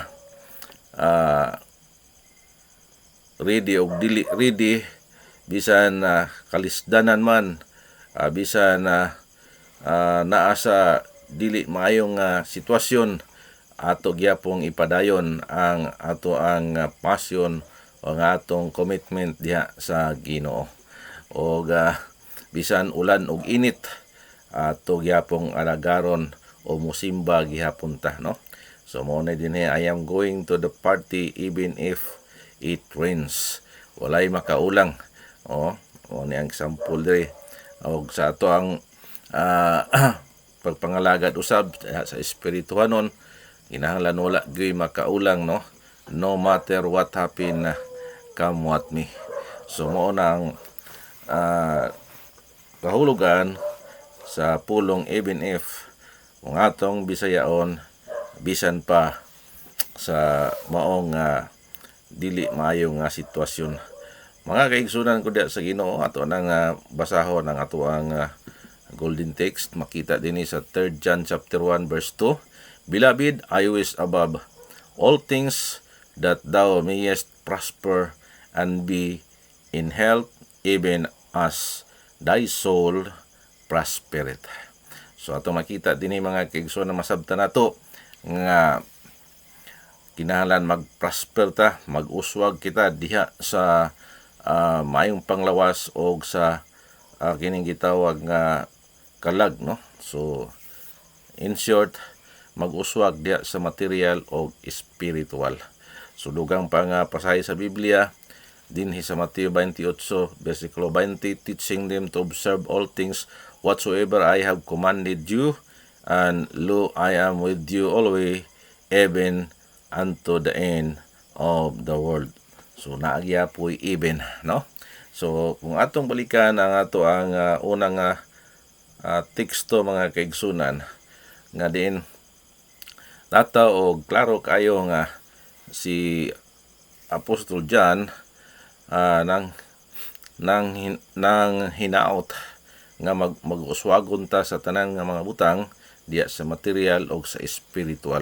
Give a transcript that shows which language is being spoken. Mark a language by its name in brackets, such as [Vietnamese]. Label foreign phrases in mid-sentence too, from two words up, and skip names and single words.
[Cebuano] ready o dili ready bisan kalisdanan man bisan naa sa dili maayong sitwasyon ato gyapong ipadayon ang ato ang passion o ang atong commitment diha sa Ginoo o bisan ulan ug init ato gyapong alagaron o musimba gihapon ta, no? So mo na dinhi, [English] I am going to the party even if it rains. [Cebuano] Walay makaulang, o ni ang example diri og sa ato ang pagpangalagad usab sa espirituhanon kinahanglan wala gyud makaulang, [English] no, no matter what happen, come what may. [Cebuano] So mo na ang kahulugan sa pulong [English] even if [Cebuano] kung atong Bisayaon bisan pa sa maong dili maayong sitwasyon. Mga kaigsunan ko diya sa Ginoo, ato nang basahon ang ato ang golden text. Makita dinhi sa 3 [English] John chapter 1 verse 2. Beloved, I wish above all things that thou mayest prosper and be in health even as thy soul prospereth. [Cebuano] So ato makita dinhi mga kaigsunan masabtan nato nga kinahanglan mag-prosper ta, mag-uswag kita diha sa maayong panglawas o sa kining gitawag nga kalag, no? So [English] in short, [Cebuano] mag-uswag diha sa material o spiritual. So dugang pa nga pasahe sa Biblia dinhi sa Mateo 28 versikulo 20, [English] teaching them to observe all things whatsoever I have commanded you, and lo, I am with you always, even unto the end of the world. [Cebuano] So naagya po'y even, no? So kung atong balikan ang ato ang unang teksto mga kaigsunan, nga din nata og klaro kayo nga si Apostol John nang hinaot nga mag-uswagon ta sa tanan nga mga butang diya sa material o sa spiritual.